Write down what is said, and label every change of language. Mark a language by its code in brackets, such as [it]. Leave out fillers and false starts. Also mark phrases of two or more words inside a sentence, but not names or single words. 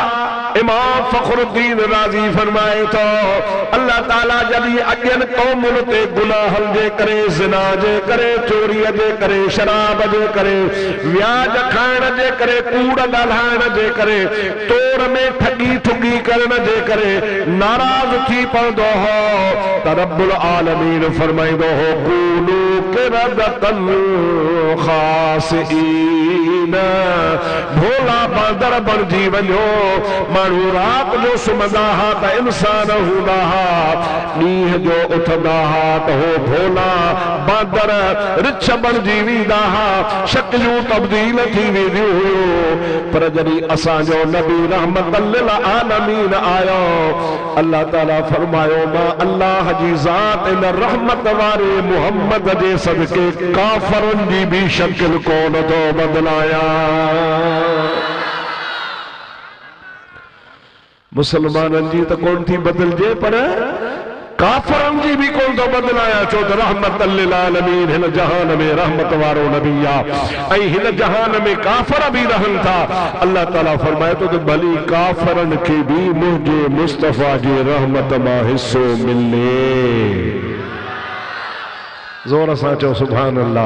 [sd] इमाम फखरुद्दीन राज़ी फरमाए थो, अल्लाह ताला जॾहिं अॻियनि क़ौमुनि ते गुनाहनि जे करे, ज़िना जे करे, चोरीअ जे करे, शराब जे करे, व्याज खाइण जे करे, कूड़ ॻाल्हाइण जे करे, तोड़ में ठगी ठुगी करण जे करे नाराज़ थी पवंदो हो त [ar] رب العالمين [sd] फरमाईंदो हो, [ar] كونوا قردة خاسئين, [sd] भोला बांदर बणिजी वञो। माण्हू रात जो सुम्हंदा हा त इंसान हूंदा हा, ॾींहं जो उथंदा हा त हो भोला बांदर रिछ बणिजी वेंदा हा, शक्लियूं तब्दील थी वेंदियूं हुयूं। पर जॾहिं असांजो नबी [ar] رحمة للعالمين [sd] आयो, अल्लाह ताला फरमायो, मां अल्लाह जी ज़ात इन रहमत वारे मुहम्मद जे सदके काफ़रनि जी भी शक्ल कोन थो बदलायां। मुसलमाननि जी त कोन थी बदलजे, पर काफ़रनि जी भी कोन थो बदलायां। छो त [ar] رحمة للعالمين [sd] हिन जहान में रहमत वारो नबी आहे, ऐं हिन जहान में काफ़र भी रहनि था। अल्लाह ताला फरमाए थो त भली काफ़रनि खे भी मुंहिंजे मुस्तफ़ा जी रहमत मां हिस्सो मिले। ज़ोर सां चओ [ar] سبحان الله.